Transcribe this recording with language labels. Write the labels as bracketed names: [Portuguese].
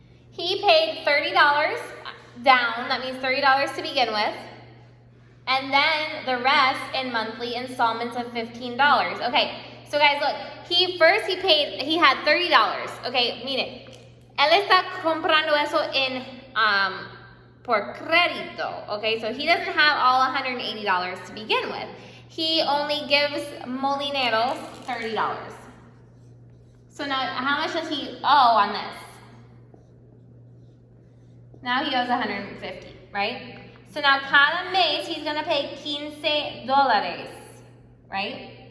[English] He paid $30 down, that means $30 to begin with, and then the rest in monthly installments of $15. Okay, so guys, look, he had $30. [Spanish] Okay, mire, él está comprando eso en por crédito. [English] Okay, so he doesn't have all $180 to begin with. He only gives Molineros $30. So now, how much does he owe on this? Now he owes $150, right? So now cada mes he's gonna pay $15, right?